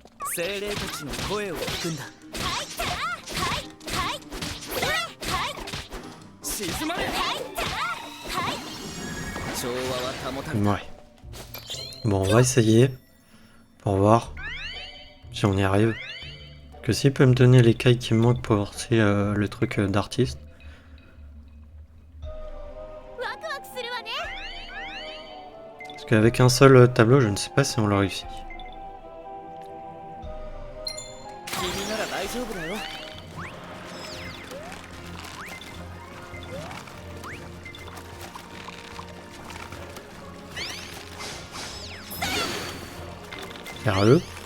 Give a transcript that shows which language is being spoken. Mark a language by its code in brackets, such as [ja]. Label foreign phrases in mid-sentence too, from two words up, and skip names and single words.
[ja] 精霊たちの声を聞くんだ。静まれ。調和は保たれた。 [fr] Ouais. Bon, on va essayer. Pour voir si on y arrive. Que s'il peut me donner les cailles qui me manquent pour lancer le truc d'artiste. [ja] ワクワクするわね。 [fr] Parce qu'avec un seul tableau, je ne sais pas si on l'a réussi. [ja] 君なら大丈夫だよ。 [fr] Sérieux?